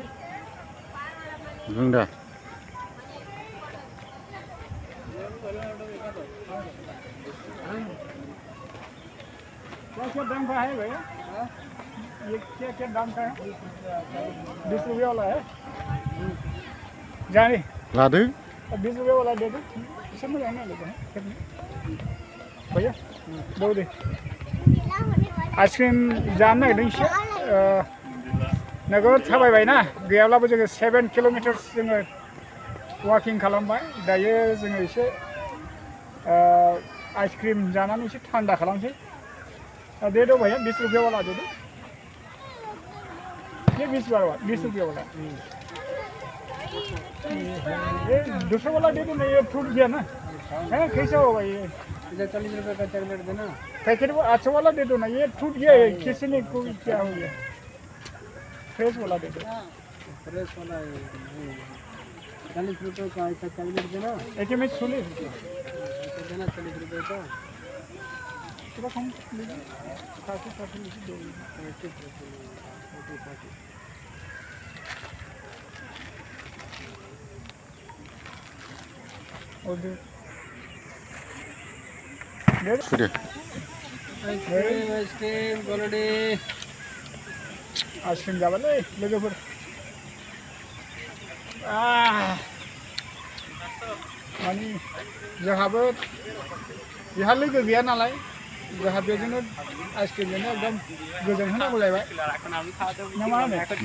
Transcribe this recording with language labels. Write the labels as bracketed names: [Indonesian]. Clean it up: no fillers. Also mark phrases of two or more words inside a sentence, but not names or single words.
[Bodo] बुं दा [Hindi] क्या दाम का है भैया ये क्या दाम का है 20 रुपये वाला है जाने [Bodo] लादो [Hindi] 20 रुपये वाला दे दो सब में रहने लगे हैं भैया दो दे [Bodo] आइसक्रिम जानो नागिरदों एसे नोगोद थाबायबाय ना गैयाब्लाबो जोङो 7 किल'मिटार्स जोङो वाकिं खालामबाय दायो जोङो एसे आइसक्रिम जानानै एसे थान्दा खालामसै [Hindi] दे दो भैया 20 रुपये वाला दे दो ये 20 रुपये वाला ये दूसरा वाला दे दो ना ये टूट गया ना है कैसा होगा ये 40 रुपये का चॉकलेट देना पैकेट वो अच्छा वाला दे दो ना ये टूट गया है किसी ने कोई क्या हो गया फ्रेश वाला दे दो फ्रेश वाला 40 रुपये का ऐसा चॉकलेट देना एक में 40 देना 40 रुपये का थोड़ा कम लीजिए 40 लीजिए दो और दे [Bodo] आइसक्रिम गलडे आइसक्रिम जाबालै लोगोफोर माने जोंहाबो बेहा लोगो गैया नालाय जोंहा बेजोंनो आइसक्रिमजोंनो एकदम गोजोन होनांगौ जाहैबाय ना मा होनो